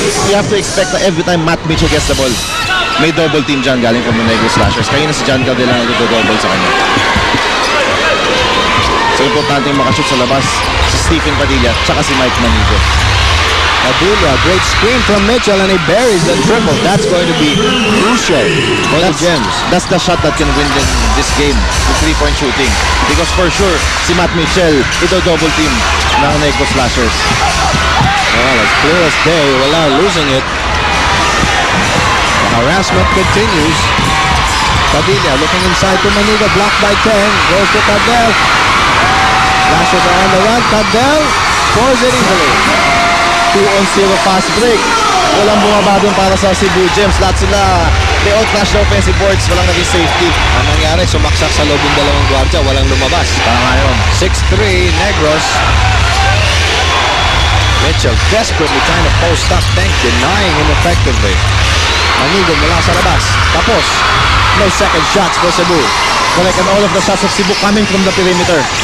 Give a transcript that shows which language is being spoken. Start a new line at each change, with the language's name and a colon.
English: You have to expect na every time Matt Mitchell gets the ball, may double team
Filipino: dyan galing
English: from the Negros Slashers.
Filipino: Kaya na si John Cardel ang nagdo-double sa kanya. So importante yung makashoot sa labas si Stephen Padilla tsaka si Mike Manigo.
English: Padilla, great screen from Mitchell and he buries the triple. That's going to be crucial for the Gems. That's the shot that can win this game, the 3-point shooting. Because for sure, si Matt Mitchell, ito double team ng Negros Slashers. Well, as clear as day,
Filipino: wala
English: losing it. The harassment continues. Padilla looking inside to Manigo, blocked by 10. Goes to Cardel. Slashers are on the run. Cardel scores it easily. 2-on-0 fast break.
Filipino: Walang bumaba dun para sa Cebu Gems. Lahat sila,
English: they all clash the offensive boards.
Filipino: Walang naging safety. Ang nangyari, sumaksak sa loob ng dalawang gwardiya. Walang lumabas. Tama yun.
English: 6-3, Negros. Mitchell desperately trying to post up. Tank denying him effectively.
Filipino: Manigo mula sa labas. Tapos,
English: no second shots for Cebu. Correct, and all of the shots of Cebu coming from the perimeter.